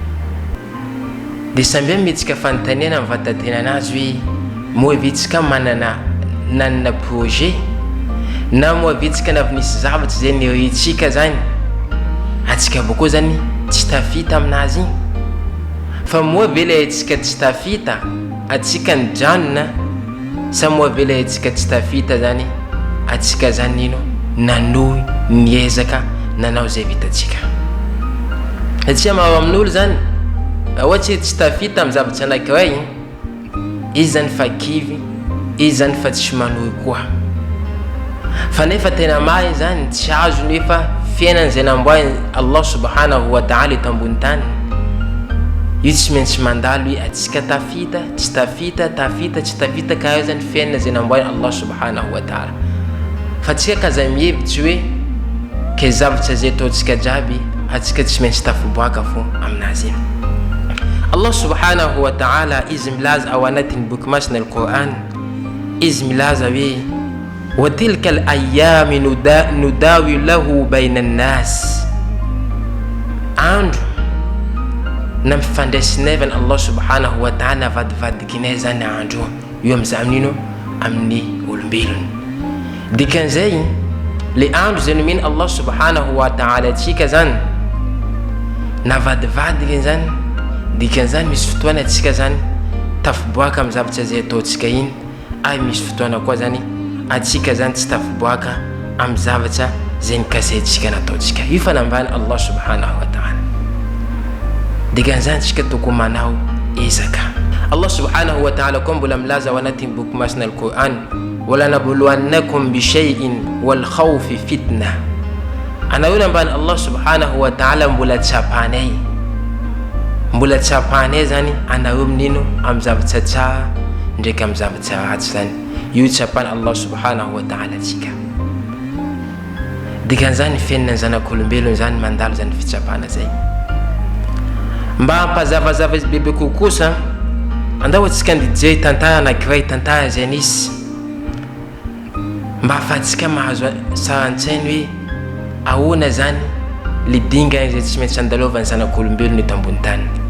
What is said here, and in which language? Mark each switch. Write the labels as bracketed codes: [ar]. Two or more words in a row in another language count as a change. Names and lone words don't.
[mg] De samby mihetsika fanontaniana amin'ny vatantenanazy hoe moa vitsika manana nanana projet na moa vitsika na nisy zavatra zay niritsika zany atsika boko zany tsy tafita aminazy igny fa moa vela atsika tsy tafita atsika ny janona sa moa vela atsika tsy tafita zany atsika zany nino nanohy niezaka nanao zay vitatsika. Satria maro amin'olo zany ohatsy tsy tafita amin'ny zavatra anankiray izy zany fa kivy, izy zany fa tsy manohy koa. Fa nefa tena mahay zany tsy azo nefa fiainana zay namboany [ar] الله سبحانه وتعالى [mg] eto ambony tany io tsy maintsy mandalo hoe atsika tafita tsy tafita tafita tsy tafita ka zany fiainana zay namboany [ar] الله سبحانه وتعالى. [mg] Fa tsika kaza mihevitsy hoe ke zavatra zay ataotsika jiaby atsika tsy maintsy tafiboaka fo aminazy iny. [ar] الله سبحانه وتعالى [mg] izy milaza ao anatin'ny boky masina al-Qur'an, izy milaza hoe [ar] وتلك الأيام نداوي له بين الناس. [mg] Andro na mifandraisinay [ar] الله سبحانه وتعالى [mg] vadivadikinay zany andro io amin'ino amin'ny olombelona. Dikan'izay le andro zay nomeny [ar] الله سبحانه وتعالى [mg] atsika zany na vadivadika zany dikan'izany misy fotoana atsika zany tafiboaka amin'ny zavatra zay ataotsika iny ay misy fotoana koa zany atsika zany tsy tafiboaka amin'ny zavatra zay nikasaintsika nataotsika. Io fanambany [ar] الله سبحانه وتعالى. [mg] Dikan'izany tsika tokony manao ezaka. [ar] الله سبحانه وتعالى [mg] koa mbola milaza ao anatin'ny boky masina al-Qur'an [ar] ولا نبلونكم بشيء والخوف فتنة. [mg] Anao nambany [ar] الله سبحانه وتعالى [mg] mbola tsapanay zany anao amin'ino amin'ny zavatra tsara ndraiky amin'ny zavatra ratsy zany. Io tsapany [ar] الله سبحانه وتعالى [mg] atsika. Dikan'izany fiainana zanak'olombelona zany mandalo zany fitsapana zay. Mba hampazavazava izy bebe kokosa andao atsika ndijery tantara anankiray tantara zay nisy mba afahantsika mahazo sarantsainy hoe ahoana zany le dingana zay tsy maintsy andalovan'ny zanak'olombelona eto ambony tany.